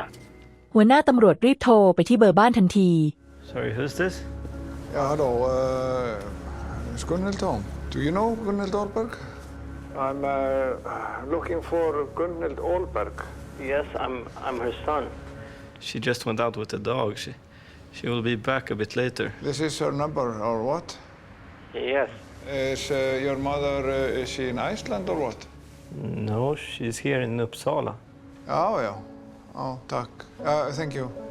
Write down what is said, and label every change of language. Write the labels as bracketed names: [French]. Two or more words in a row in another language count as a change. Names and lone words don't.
[Thai] หัวหน้าตำรวจรีบโทรไปที่เบอร์บ้านทันที [English] Sorry, who's this? [Icelandic] Já, halló. [English] Is Gunnhild home? Do you know Gunnhild Olberg? I'm looking for Gunnhild Olberg. Yes, I'm her son. She just went out with the dog. She will be back a bit later. This is her number, or what? Yes. Is your mother, is she in Iceland or what? No, she's here in Uppsala. [Swedish] Ja. Ja, tack. [English] Thank you.